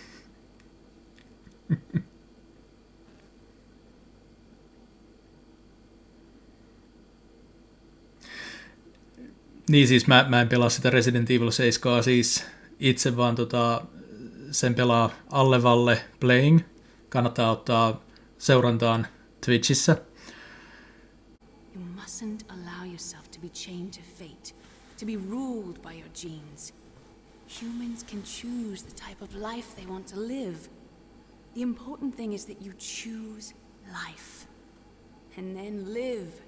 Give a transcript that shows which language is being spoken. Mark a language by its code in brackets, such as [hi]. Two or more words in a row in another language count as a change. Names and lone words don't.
[fi] Niin siis mä en pelaa sitä Resident Evil 7 siis itse, vaan sen pelaa Alle Valle Playing. Kannattaa ottaa seurantaan Twitchissä. [en] You mustn't allow yourself to be chained to fate, to be ruled by your genes. Humans can choose the type of life they want to live. The important thing is that you choose life. And then live.